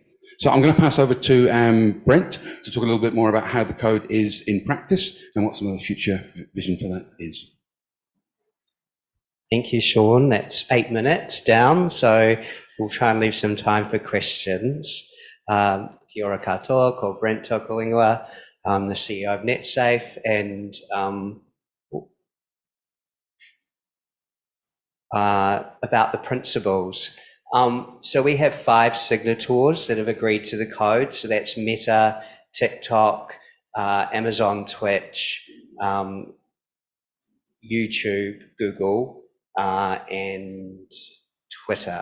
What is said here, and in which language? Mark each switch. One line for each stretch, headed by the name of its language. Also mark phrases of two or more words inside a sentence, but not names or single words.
English: So I'm going to pass over to Brent to talk a little bit more about how the code is in practice and what some of the future vision for that is. Thank you, Sean. That's 8 minutes down, so we'll try and leave some time for questions.
Māori: Kia ora katoa, ko Brent Tokolingua.
English: I'm the CEO of NetSafe, and about the principles. So we have 5 signatories that have agreed to the code. So that's Meta, TikTok, Amazon, Twitch, YouTube, Google, and Twitter.